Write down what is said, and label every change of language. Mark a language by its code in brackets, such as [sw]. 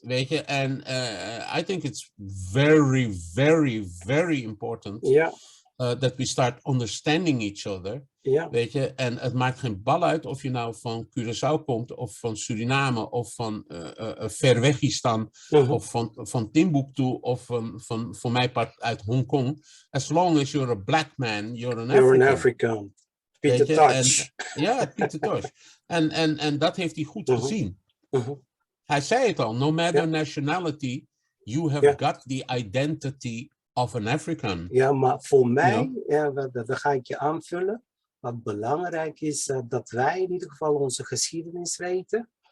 [nl] Weet je, en [en] I think it's very, very, very important that we start understanding each other. [nl] Ja. Weet je, en het maakt geen bal uit of je nou van Curaçao komt, of van Suriname, of van Verwegistan, of van Timbuktu, of van voor mij part uit Hongkong. [en] As long as you're a black man, you're an African. [nl] Pieter Tosh. Ja, Pieter Tosh. En dat heeft hij goed gezien. Hij zei het al, [en] no matter nationality, you have got the identity of an African. [nl] Ja, maar voor mij, dat ga ik je aanvullen. Wat belangrijk is, dat wij in ieder geval onze geschiedenis weten.